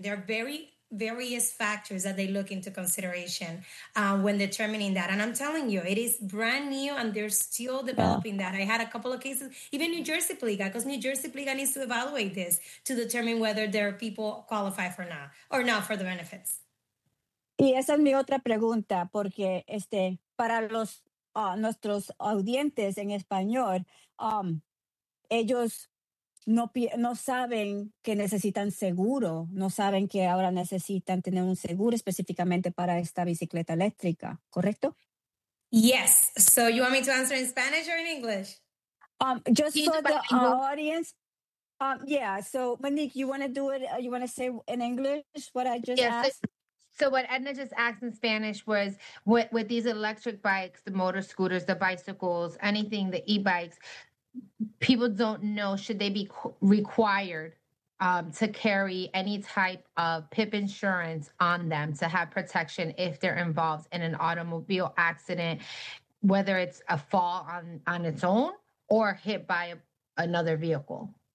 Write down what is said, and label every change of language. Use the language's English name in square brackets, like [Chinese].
[English] They're very various factors that they look into consideration when determining that. And I'm telling you, it is brand new and they're still developing that. I had a couple of cases, even New Jersey Pliga, because New Jersey Pliga needs to evaluate this to determine whether their people qualify for now or not for the benefits. [Spanish] Y esa es mi otra pregunta, porque para los nuestros audientes en español, ellos no saben que necesitan seguro, no saben que ahora necesitan tener un seguro específicamente para esta bicicleta eléctrica, ¿correcto? [English] Yes. So you want me to answer in Spanish or in English? Just for the audience. Yeah. So Monique, you want to do it? You want to say in English what I just asked? So what Edna just asked in Spanish was, with these electric bikes, the motor scooters, the bicycles, anything, the e-bikes, people don't know, should they be required to carry any type of PIP insurance on them to have protection if they're involved in an automobile accident, whether it's a fall on its own or hit by another vehicle?